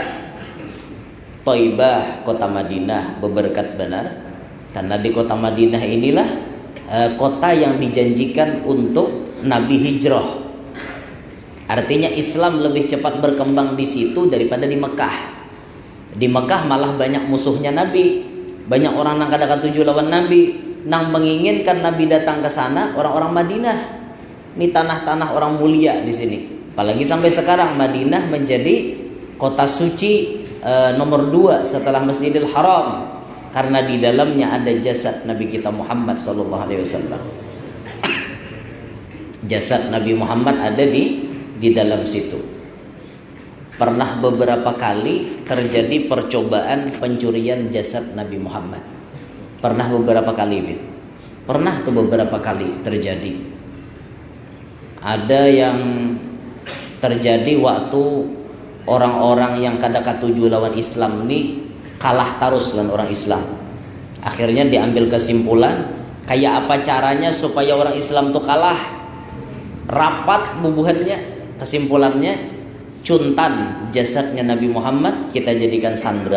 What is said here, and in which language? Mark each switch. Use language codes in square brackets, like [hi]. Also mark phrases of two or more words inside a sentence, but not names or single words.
[id] Thaibah, kota Madinah, [bjn] beberkat benar. [id] Karena di kota Madinah inilah kota yang dijanjikan untuk Nabi hijrah. Artinya Islam lebih cepat berkembang di situ daripada di Mekah. Di Mekah malah banyak musuhnya Nabi. [bjn] Banyak orang nang kada katuju lawan Nabi, nang menginginkan Nabi datang ke sana orang-orang Madinah. [id] Ini tanah-tanah orang mulia di sini. Apalagi sampai sekarang Madinah menjadi kota suci nomor 2 setelah Masjidil Haram. Karena di dalamnya ada jasad Nabi kita Muhammad SAW. Jasad Nabi Muhammad ada di dalam situ. Pernah beberapa kali terjadi percobaan pencurian jasad Nabi Muhammad. Pernah beberapa kali, pernah tuh beberapa kali terjadi. Ada yang terjadi waktu orang-orang yang [bjn] kada katuju lawan Islam [id] ini kalah terus dengan orang Islam. Akhirnya diambil kesimpulan, kayak apa caranya supaya orang Islam tuh kalah. [bjn] Rapat bubuhannya, kesimpulannya cuntan jasadnya Nabi Muhammad kita jadikan sandera.